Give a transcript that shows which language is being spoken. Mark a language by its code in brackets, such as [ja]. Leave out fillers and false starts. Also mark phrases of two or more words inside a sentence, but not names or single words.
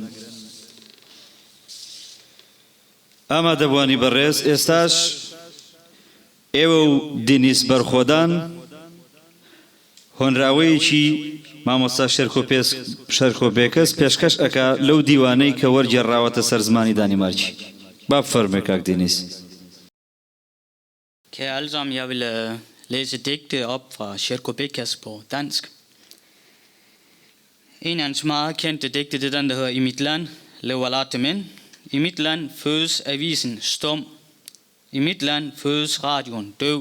[ckb] ئامادەبوانی بەڕێز ئێستاش ئێوە و دێنیس بەرخۆدان هۆنراوەیەکی مامۆستا شەرکۆبێکەس پێشکەش ئەکا لەو دیوانەی کە وەرگێڕاوەتە سەر زمانی دانیمارکی. با بفەرمێ کاک دێنیس. [da] Kære alle sammen, jeg vil læse digte op fra Sjerko Bekas på dansk. En af hans meget kendte digte, det er den, der hedder I mit land lever larte mænd. I mit land fødes avisen stum. I mit land fødes radioen døv.